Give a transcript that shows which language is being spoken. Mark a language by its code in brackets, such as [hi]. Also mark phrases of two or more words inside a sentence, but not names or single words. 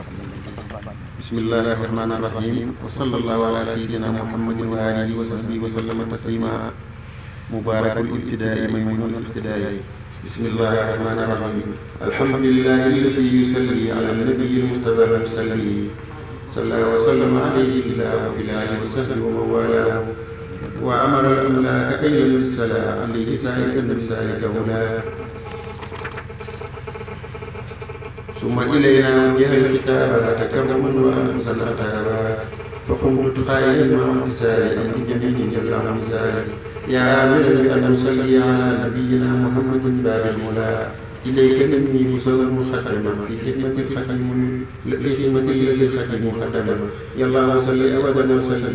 [ar] بسم الله الرحمن الرحيم وصلى الله على سيدنا محمد وآله وصحبه وسلم تسليما مبارك الابتداء ميمون الاقتداء. بسم الله الرحمن الرحيم. الحمد لله الذي يصلي على النبي المصطفى المصلي صلى وسلم عليه الإله في الآل وصحبه ومن والاه وأمر الأملاك أن يلقوا الصلاة عليه سائقا بسالكه حلى. ثم إلينا وجه الخطاب تكرما وأنفسا أتابا فقمت خائلا مع امتثالي أن جميع جل عن مثالي يا آمرا بأن نصلي على نبينا محمد باب المولى إليك مني مسوى مخدما في خدمة الخدم الذي الخدم خدما يا الله صل أبدا وسلم